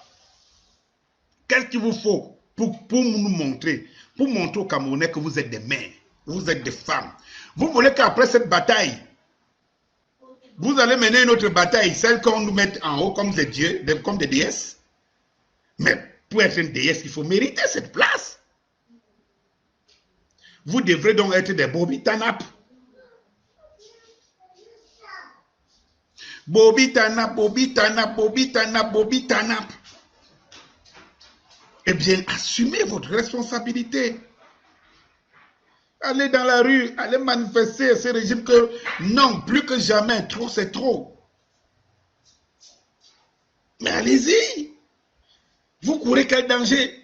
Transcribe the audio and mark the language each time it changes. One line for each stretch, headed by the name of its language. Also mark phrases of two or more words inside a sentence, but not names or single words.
French: Qu'est-ce qu'il vous faut pour nous montrer, pour montrer aux Camerounais que vous êtes des mères, vous êtes des femmes? Vous voulez qu'après cette bataille, vous allez mener une autre bataille, celle qu'on nous mette en haut comme des dieux, comme des déesses? Mais pour être une déesse, il faut mériter cette place. Vous devrez donc être des Bobby Tanap. Bobby Tanap, Bobby Tanap, Bobby Tanap, Bobby Tanap. Eh bien, assumez votre responsabilité. Allez dans la rue, allez manifester ce régime que non, plus que jamais, trop c'est trop. Mais allez-y. Vous courez quel danger?